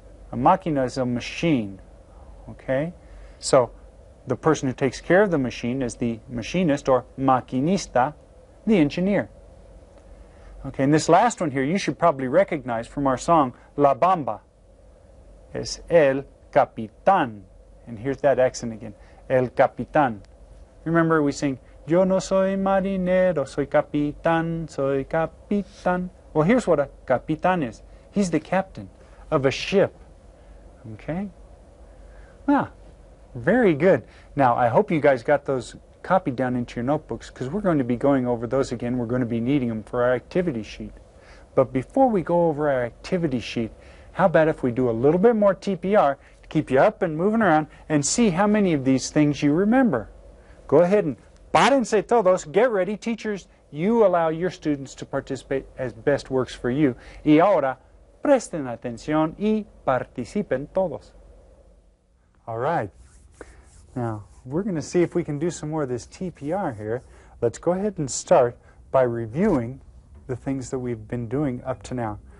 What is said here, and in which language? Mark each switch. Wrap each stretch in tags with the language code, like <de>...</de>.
<en>A máquina is a machine. Okay? So, the person who takes care of the machine is the machinist, or maquinista, the engineer. Okay, and this last one here, you should probably recognize from our song, La Bamba.</en> <es>Es el capitán.</es> <en>And here's that accent again.</en> <es>El capitán.</es> <en>Remember we sing,</en> <es>Yo no soy marinero, soy capitán, soy capitán.</es> <en>Well, here's what a capitán is. He's the captain of a ship. Okay? Well, very good. Now, I hope you guys got those copied down into your notebooks, because we're going to be going over those again. We're going to be needing them for our activity sheet. But before we go over our activity sheet, how about if we do a little bit more TPR to keep you up and moving around, and see how many of these things you remember. Go ahead and</en> <es>párense todos.</es> <en>Get ready. Teachers, you allow your students to participate as best works for you.</en> <es>Y ahora, presten atención y participen todos.</es> <en>All right. Now, we're going to see if we can do some more of this TPR here. Let's go ahead and start by reviewing the things that we've been doing up to now.</en>